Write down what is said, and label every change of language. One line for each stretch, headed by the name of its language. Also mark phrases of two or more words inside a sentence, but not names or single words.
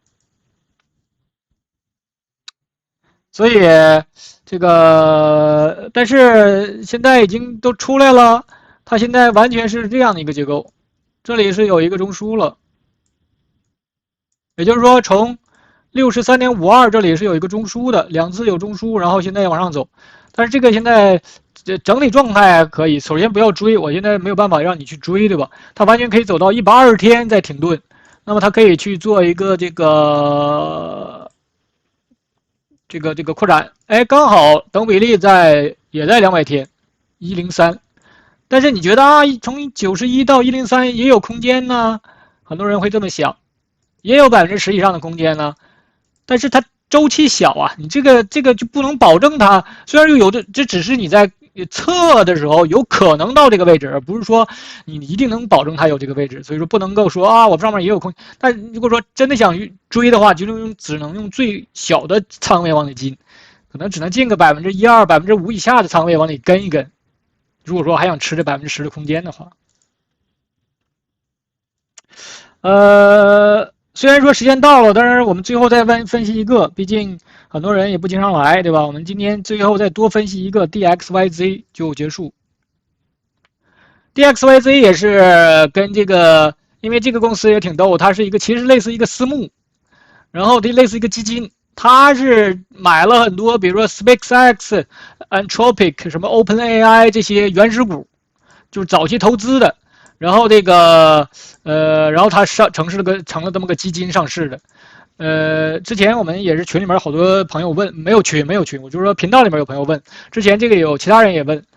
Chinese: 所以這個，但是現在已經都出來了，它現在完全是這樣的一個結構，這裡是有一個中樞了，也就是說從63.52這裡是有一個中樞的，2次有中樞，然後現在往上走，但是這個現在整體狀態還可以。首先不要追，我現在沒有辦法讓你去追，對吧？它完全可以走到120天再停頓，那麼它可以去做一個這個擴展，哎，剛好等比例也在200天103，但是你覺得啊，從91到103也有空間呢？很多人會這麼想，也有10%以上的空間呢，但是它周期小啊，你這個就不能保證它，雖然有的，這只是你在測的時候有可能到這個位置，而不是說你一定能保證它有這個位置，所以說不能夠說啊，我上面也有空。但如果说真的想追的話，就只能用最小的倉位往裡進，可能只能進個1%、2%、5%以下的倉位往裡跟一跟。如果說還想吃這10%的空間的話，雖然說時間到了，但是我們最後再分析一個，畢竟很多人也不經常來，對吧？我們今天最後再多分析一個 DXYZ 就結束。DXYZ 也是跟這個，因為這個公司也挺逗，它是一個其實類似一個私募，然後類似一個基金，它是買了很多，比如說 SpaceX、Anthropic、什麼 OpenAI 這些原始股，就是早期投資的。然後這個然後它成了這麼個基金上市的。之前我們也是群裡面好多朋友問，沒有群，我就是說頻道裡面有朋友問，之前這個有其他人也問。